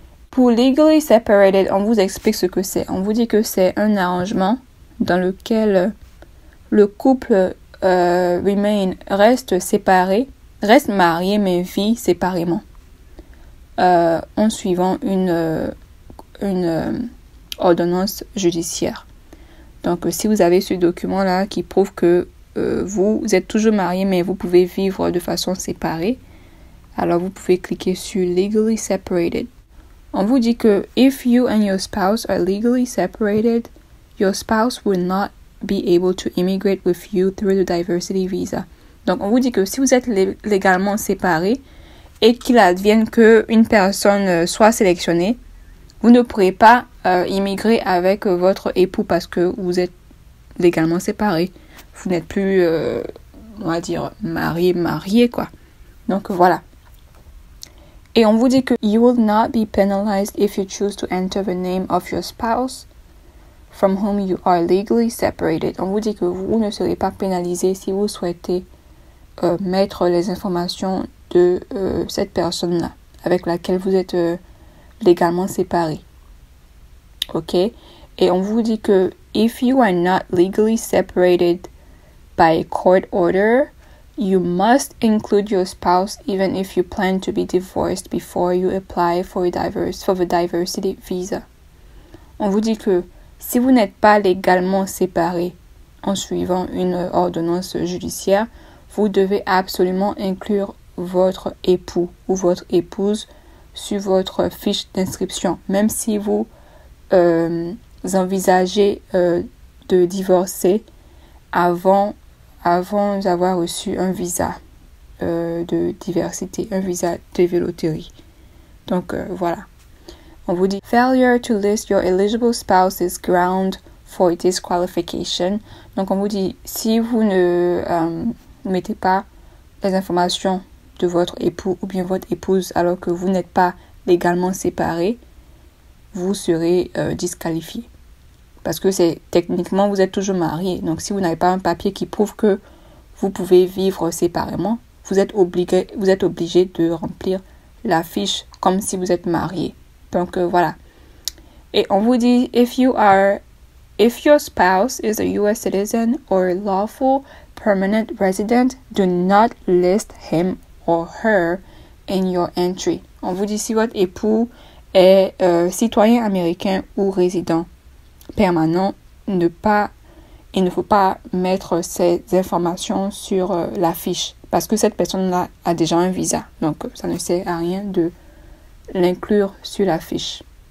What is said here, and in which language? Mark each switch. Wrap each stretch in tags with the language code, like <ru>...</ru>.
<fr>Pour legally separated, on vous explique ce que c'est. On vous dit que c'est un arrangement dans lequel le couple reste séparé, reste marié mais vit séparément en suivant une ordonnance judiciaire. Donc, si vous avez ce document-là qui prouve que vous êtes toujours marié mais vous pouvez vivre de façon séparée, alors vous pouvez cliquer sur Legally Separated. On vous dit que</fr> <en>if you and your spouse are legally separated, your spouse will not be able to immigrate with you through the diversity visa.</en> <fr>Donc, on vous dit que si vous êtes légalement séparés et qu'il advienne qu'une personne soit sélectionnée, vous ne pourrez pas immigrer avec votre époux parce que vous êtes légalement séparés. Vous n'êtes plus, on va dire, marié, quoi. Donc, voilà. Et on vous dit que</fr> <en>you will not be penalized if you choose to enter the name of your spouse from whom you are legally separated.</en> <fr>On vous dit que vous ne serez pas pénalisé si vous souhaitez mettre les informations de cette personne-là avec laquelle vous êtes légalement séparés. Ok? Et on vous dit que</fr> <en>if you are not legally separated by a court order, you must include your spouse even if you plan to be divorced before you apply for the diversity visa.</en> <fr>On vous dit que si vous n'êtes pas légalement séparés en suivant une ordonnance judiciaire, vous devez absolument inclure votre époux ou votre épouse sur votre fiche d'inscription, même si vous envisagez de divorcer avant d'avoir reçu un visa de diversité, un visa de loterie. Donc, voilà. On vous dit</fr> <en>failure to list your eligible spouse is ground for disqualification.</en> <fr>Donc on vous dit si vous ne mettez pas les informations de votre époux ou bien votre épouse alors que vous n'êtes pas légalement séparés, vous serez disqualifié. Parce que c'est techniquement vous êtes toujours mariés. Donc si vous n'avez pas un papier qui prouve que vous pouvez vivre séparément, vous êtes obligé de remplir la fiche comme si vous êtes mariés. Donc voilà. Et on vous dit</fr> <en>if your spouse is a US citizen or a lawful permanent resident, do not list him or her in your entry.</en> <fr>On vous dit si votre époux est citoyen américain ou résident permanent, il ne faut pas mettre ces informations sur la fiche parce que cette personne-là a déjà un visa. Donc, ça ne sert à rien de l'inclure sur la fiche.</fr>